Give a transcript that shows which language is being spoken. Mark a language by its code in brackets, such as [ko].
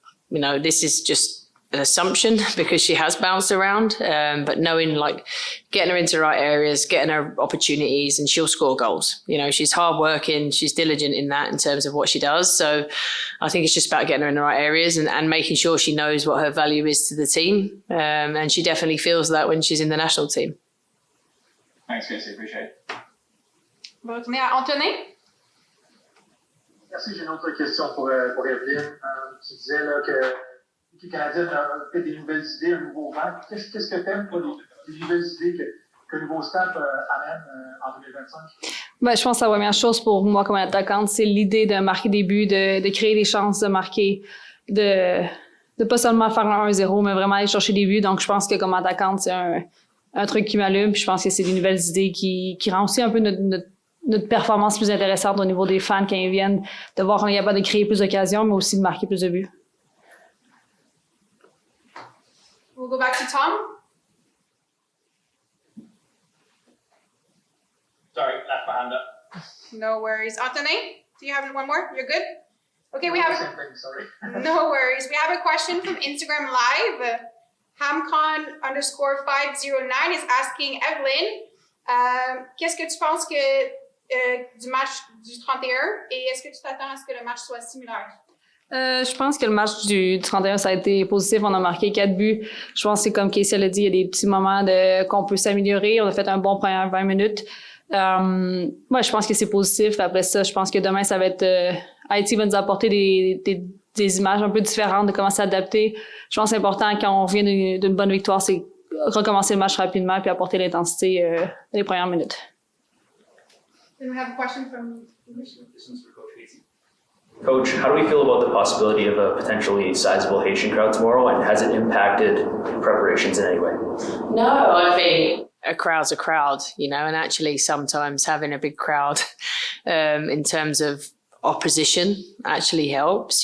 [en] This is just an assumption because she has bounced around, but knowing getting her into the right areas, getting her opportunities, and she'll score goals. She's hardworking, she's diligent in that in terms of what she does. So I think it's just about getting her in the right areas and making sure she knows what her value is to the team. And she definitely feels that when she's in the national team. Thanks, Casey. Appreciate it. [fr] On va retourner à Antonin. Merci. J'ai une autre question pour Evelyne. Tu disais là, que l'équipe canadienne a peut-être des nouvelles idées, un nouveau vent. Qu'est-ce que tu aimes pour les nouvelles idées que le nouveau staff amène en 2025? Ben, je pense que la première chose pour moi comme attaquante, c'est l'idée de marquer des buts, de créer des chances, de marquer, de pas seulement faire un 1-0, mais vraiment aller chercher des buts. Donc, je pense que comme attaquante, c'est un truc qui m'allume. Puis je pense que c'est des nouvelles idées qui rend aussi un peu notre performance plus intéressante au niveau des fans quand ils viennent, de voir qu'on est capable de créer plus d'occasions, mais aussi de marquer plus de buts. [en] We'll go back to Tom. Sorry, left my hand up. No worries. Antonin, do you have one more? You're good? Okay, we have... Same thing, sorry. No worries. We have a question from Instagram Live. [fr] Hamcon_509 [en] is asking [fr] Evelyne, qu'est-ce que tu penses du match du 31 et est-ce que tu t'attends à ce que le match soit similaire? Je pense que le match du 31, ça a été positif. On a marqué 4 buts. Je pense que c'est comme Casey l'a dit, il y a des petits moments qu'on peut s'améliorer. On a fait un bon premier 20 minutes. Je pense que c'est positif. Après ça, je pense que demain, ça va être... Haïti va nous apporter des images un peu différentes de comment s'adapter. Je pense que c'est important quand on vient d'une bonne victoire, c'est recommencer le match rapidement puis apporter l'intensité dans les premières minutes. [en] Then we have a question from... This one's for Coach Haiti. Coach, how do we feel about the possibility of a potentially sizable Haitian crowd tomorrow, and has it impacted preparations in any way? No, I think a crowd's a crowd, and actually sometimes having a big crowd in terms of opposition actually helps.